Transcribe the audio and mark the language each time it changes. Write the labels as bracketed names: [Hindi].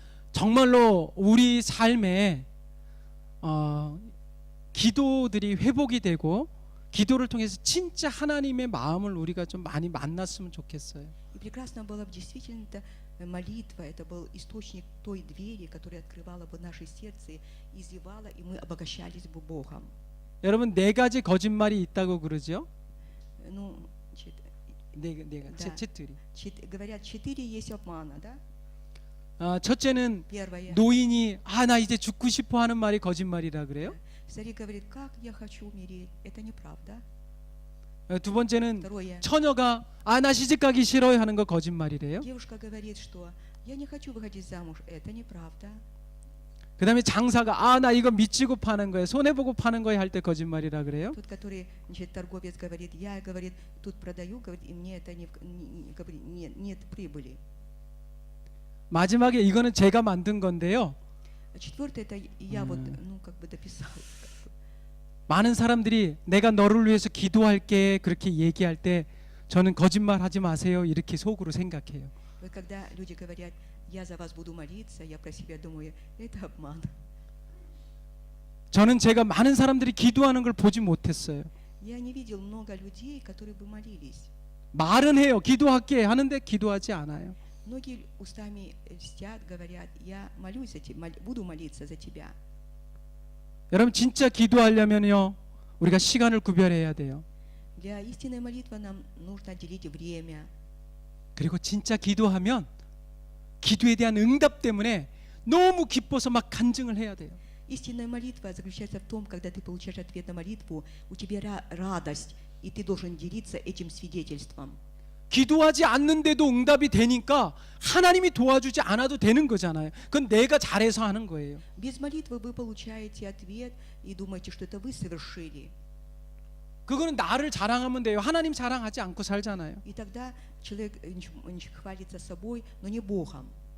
[Korean] 정말로 우리 삶에 기도들이 회복이 되고 기도를 통해서 진짜 하나님의 마음을 우리가 좀 많이 만났으면 좋겠어요. [Russian] И прекрасно было бы действительно молитва, это был источник той двери, которая открывала бы наше сердце, изливала, и мы обогащались бы Богом. [Korean] 여러분 4가지 거짓말이 있다고 그러죠? [Russian] Ну, [Korean] 네 [Russian] Да. 채틀이. говорят, 4 есть обмана, да? [Korean] 첫째는 [Russian] Первое. [Korean] 노인이 나 이제 죽고 싶어 하는 말이 거짓말이라 그래요. [Russian] Старик говорит, как я хочу умереть, это неправда. [Korean] 두 번째는 [Russian] Второе. [Korean] 처녀가 나 시집 가기 싫어요 하는 거 거짓말이래요. [Russian] Девушка говорит, что я не хочу выходить замуж, это неправда. [Korean] 그다음에 장사가 나 이거 미치고 파는 거예요. 손해 보고 파는 거예요 할 때 거짓말이라 그래요. [Russian] Тот, который, значит, торговец говорит, я, говорит, тут продаю, говорит, и мне это говорит, нет прибыли. [Korean] 마지막에 이거는 제가 만든 건데요. [Russian] Четвертое, это я вот, ну, как бы дописал. [Korean] 많은 사람들이 내가 너를 위해서 기도할게 그렇게 얘기할 때 저는 거짓말하지 마세요 이렇게 속으로 생각해요. [Russian] Вот когда люди говорят, я за вас буду молиться, я про себя думаю, это обман. [Korean] 저는 제가 많은 사람들이 기도하는 걸 보지 못했어요. [Russian] Я не видел много людей, которые бы молились. [Korean] 말은 해요. 기도할게 하는데 기도하지 않아요. [Russian] Многие устами льстят, говорят, я молюсь за тебя, буду молиться за тебя. [Korean] 여러분 진짜 기도하려면요 우리가 시간을 구별해야 돼요. [Russian] Для истинной молитвы нам нужно отделить время. [Korean] 그리고 진짜 기도하면 기도에 대한 응답 때문에 너무 기뻐서 막 간증을 해야 돼요. [Russian] Истинная молитва заключается в том, когда ты получаешь ответ на молитву, у тебя радость, и ты должен делиться этим свидетельством. [Korean] 기도하지 않는데도 응답이 되니까 하나님이 도와주지 않아도 되는 거잖아요. 그건 내가 잘해서 하는 거예요. [Russian] Без молитвы вы получаете ответ и думаете, что это вы совершили. [Korean] 그거는 나를 자랑하면 돼요. 하나님 자랑하지 않고 살잖아요. [Russian] И тогда человек хвалится собой, но не Богом.